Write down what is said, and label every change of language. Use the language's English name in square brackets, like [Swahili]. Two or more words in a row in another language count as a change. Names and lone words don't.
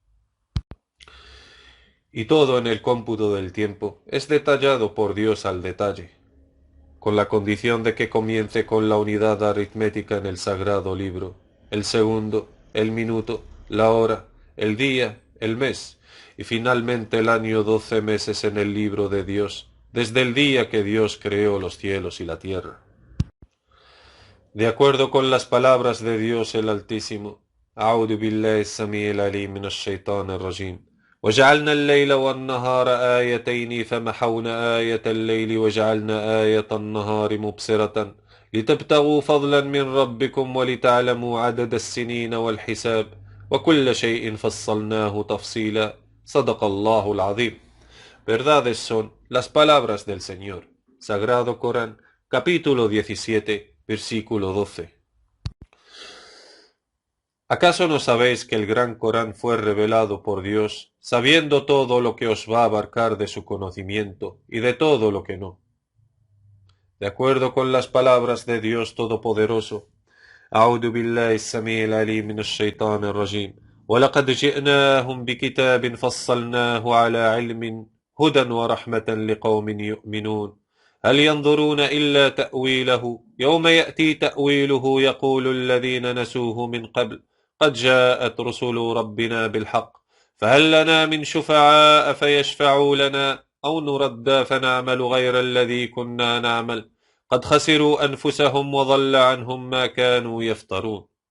[Spanish] Y todo en el cómputo del tiempo es detallado por Dios al detalle, con la condición de que comience con la unidad aritmética en el sagrado libro, el segundo, el minuto, la hora, el día, el mes, y finalmente el año 12 meses en el libro de Dios, desde el día que Dios creó los cielos y la tierra. De acuerdo con las palabras de Dios el Altísimo, [Arabic] أعوذ بالله السميع العليم من الشيطان الرجيم وجعلنا الليل والنهار آيتين فمحونا آية الليل وجعلنا آية النهار مبصرة لتبتغوا فضلا من ربكم ولتعلموا عدد السنين والحساب وكل شيء فصلناه تفصيلا صدق الله العظيم. [Spanish] Verdades son las palabras del Señor. Sagrado Corán, capítulo 17, versículo 12. ¿Acaso no sabéis que el gran Corán fue revelado por Dios, sabiendo todo lo que os va a abarcar de su conocimiento y de todo lo que no? De acuerdo con las palabras de Dios Todopoderoso, [Arabic] أعوذ بالله السميع العليم من الشيطان الرجيم ولقد جئناهم بكتاب فصلناه على علم هدى ورحمة لقوم يؤمنون هل ينظرون إلا تأويله يوم يأتي تأويله يقول الذين نسوه من قبل قد جاءت رسل ربنا بالحق فهل لنا من شفعاء فيشفعوا لنا أو نرد فنعمل غير الذي كنا نعمل قد خسروا أنفسهم وضل عنهم ما كانوا يفترون